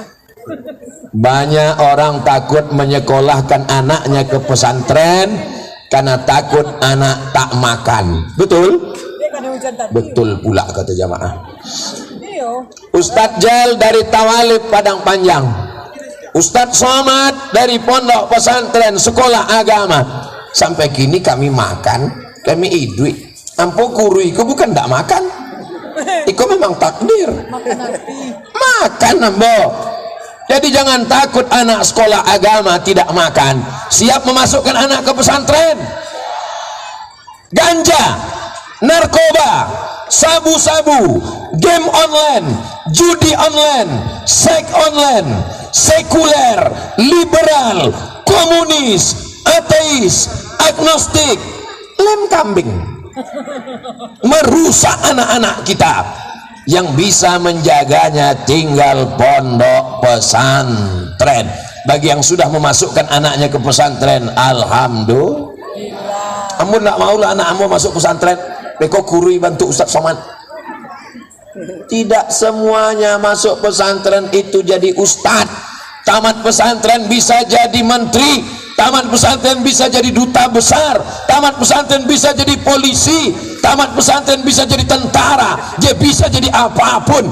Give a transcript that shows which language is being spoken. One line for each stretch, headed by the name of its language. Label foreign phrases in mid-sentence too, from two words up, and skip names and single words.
Indonesian: Banyak orang takut menyekolahkan anaknya ke pesantren karena takut anak tak makan. Betul? Betul pula kata jamaah. Ustadz Jal dari Tawalib Padang Panjang, Ustadz Somad dari Pondok Pesantren Sekolah Agama.
Minangkabau: Sampai kini kami makan, kami idui. Ampo kurui, kau bukan tak makan. Iko memang takdir. Makan ambo.
Indonesian: Jadi jangan takut anak sekolah agama tidak makan. Siap memasukkan anak ke pesantren. Ganja, narkoba, sabu-sabu,
English: game online,
Indonesian: judi online, seks online, sekuler, liberal, komunis, ateis, agnostik, lem kambing, merusak anak-anak kita. Yang bisa menjaganya tinggal pondok pesantren. Bagi yang sudah memasukkan anaknya ke pesantren, alhamdulillah.
Minangkabau: Ambo nak maulah anak ambo masuk pesantren. Beko kurui bantu Ustaz Somad.
Indonesian: Tidak semuanya masuk pesantren itu jadi ustad. Tamat pesantren bisa jadi menteri, tamat pesantren bisa jadi duta besar, tamat pesantren bisa jadi polisi, tamat pesantren bisa jadi tentara, dia bisa jadi apapun.